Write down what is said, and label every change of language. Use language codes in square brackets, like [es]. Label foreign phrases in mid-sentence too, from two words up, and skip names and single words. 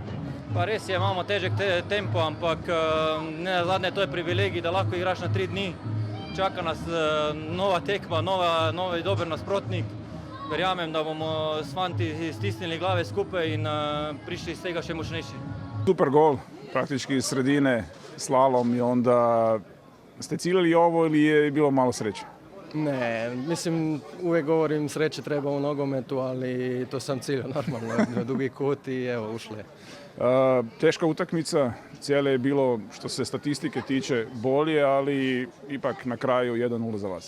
[sl] Pa res je, imamo težek tempo, ampak nenazadnje to je privilegij, da lahko igraš na 3 dni. Čaka nas nova tekma, novi dober nasprotnik. Verjamem, da bomo s fanti stisnili glave skupaj in prišli iz tega še močnejši. [hr] Super gol, praktički iz sredine, slalom, i onda ste ciljali ovo ili je bilo malo sreće? Ne, mislim, uvijek govorim sreće treba u nogometu, ali to sam ciljao normalno, dugi kut i evo, ušle. Teška utakmica, Celje je bilo, što se statistike tiče, bolje, ali ipak na kraju 1-0 za vas.